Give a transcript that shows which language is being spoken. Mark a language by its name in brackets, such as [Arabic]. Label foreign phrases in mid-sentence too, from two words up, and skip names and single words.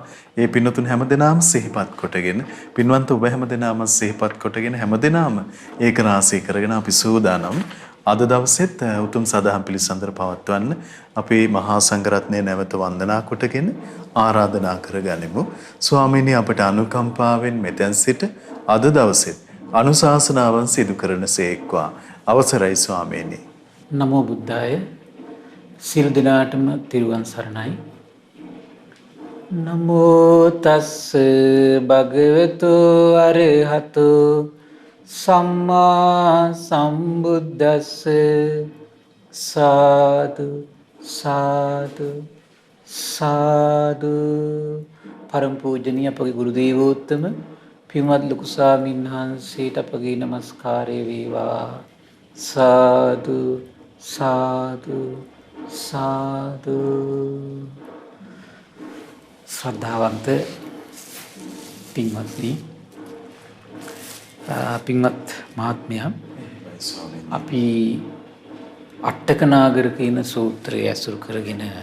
[Sinhala] ඒ පින්වතුන් හැමදෙනාම සිහිපත් කොටගෙන පින්වන්ත ඔබ හැමදෙනාම සිහිපත් කොටගෙන හැමදෙනාම ඒක රාශී කරගෙන අපි සූදානම් අද දවසෙත් උතුම් සදහම් පිළිසඳර පවත්වන්න අපේ මහා සංඝරත්නය නැවත වන්දනා කොටගෙන ආරාධනා කරගනිමු. ස්වාමීනි අපට අනුකම්පාවෙන් මෙතෙන් සිට අද දවසෙත් අනුශාසනාවන් සිදු කරන සේක්වා. අවසරයි ස්වාමීනි. [Pali] නමෝ බුද්ධාය. [Sinhala] සියලු දෙනාටම තිරුවන් සරණයි. [Pali] නමෝ තස්ස භගවතු අරහතු සම්මා සම්බුද්දස්ස සාදු සාදු සාදු. [Sinhala] පරම පූජනීය අපගේ ගුරු දේවෝත්තම පින්වත් ලොකු ස්වාමීන් වහන්සේට අපගේ নমස්කාරය වේවා. [Pali] සාදු සාදු සාදු. [Sinhala] ශ්‍රද්ධාවන්ත පින්වත්නි, පින්වත් මහත්මයා, අපි අට්ඨක නාගර කියන සූත්‍රය ඇසුරු කරගෙන